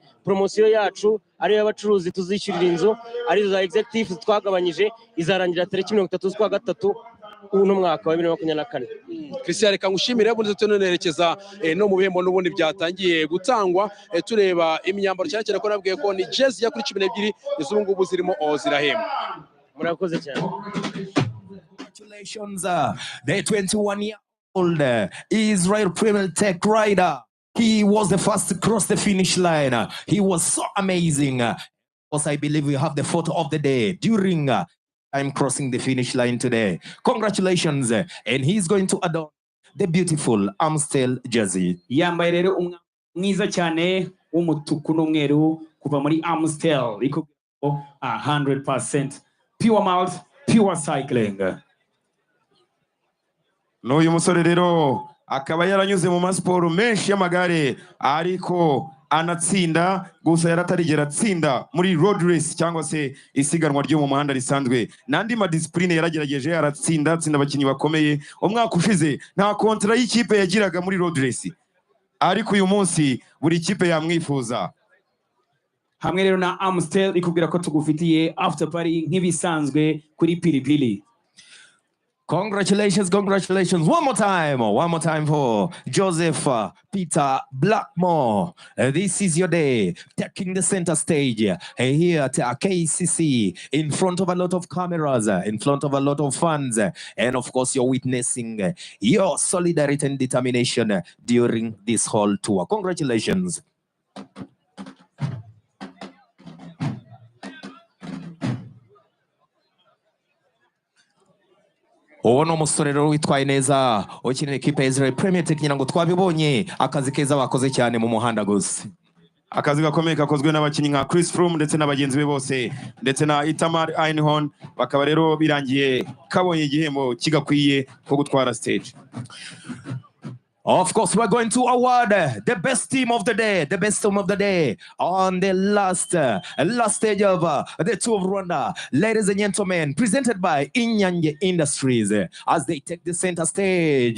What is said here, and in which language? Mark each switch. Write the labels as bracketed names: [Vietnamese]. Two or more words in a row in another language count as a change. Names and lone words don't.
[Kinyarwanda] Promosiyo yacu ari y'abacuruzi tuzishyurira inzu ari za executive twagabanyije izarangira tariki 30 z'ukwa gatatu uno mwaka wa 2024. Christian, reka ngushimire muri tunerekeza no mu bihembo n'ubundi byatangiye gutangwa. Tureba imyambaro cyane cyane ko nabwiye ko ni jezi ya kuri 12 izo ngubu zirimo zirahemba. Murakoze cyane. [English] Congratulations, the 21-year-old Israel Premier Tech rider. He was the first to cross the finish line. He was so amazing. Also, I believe we have the photo of the day during I'm crossing the finish line today. Congratulations. And he's going to adorn the beautiful Amstel jersey. [Kinyarwanda] Yambaye rero mwiza cyane w'umutuku n'umweru kuva muri Amstel. [English] 100% pure malt, pure cycling. [Kinyarwanda] N'uyu musore rero akaba yaranyuze mu masiporo menshi y'amagare ariko anatsinda gusa yaratarigera atsinda muri [English] road race [Kinyarwanda] cyangwa se isiganwa ryo mu muhanda risanzwe. Nandi ma discipline yaragerageje aratsinda abakinnyi bakomeye. Umwaka ushize nta kontra y'ikipe yagiraga muri [English] road race, [Kinyarwanda] ariko uyu munsi buri kipe yamwifuza. Hamwe rero na Amstel ikubwira ko tugufitiye [English] after party [Kinyarwanda] nk'ibisanzwe kuri Pilipili. [English] Congratulations, congratulations. One more time for Joseph Peter Blackmore. This is your day, taking the center stage here at KCC, in front of a lot of cameras, in front of a lot of fans, and of course you're witnessing your solidarity and determination during this whole tour. Congratulations. [Kinyarwanda] Uwo no musore rero witwaye neza ukinira equipe ya Israel Premier Tech ngo twabibonye akazi keza bakoze cyane mu muhanda gusa. Akazi gakomeye kakozwe n'abakinnyi nka Chris Froome ndetse n'abagenzi be bose ndetse na Itamar Einhorn, bakaba rero birangiye kabonye igihembo kigakwiye ko gutwara stage. [English] Of course, we're going to award the best team of the day, on the last stage of the Tour of Rwanda. Ladies and gentlemen, presented by Inyange Industries as they take the center stage.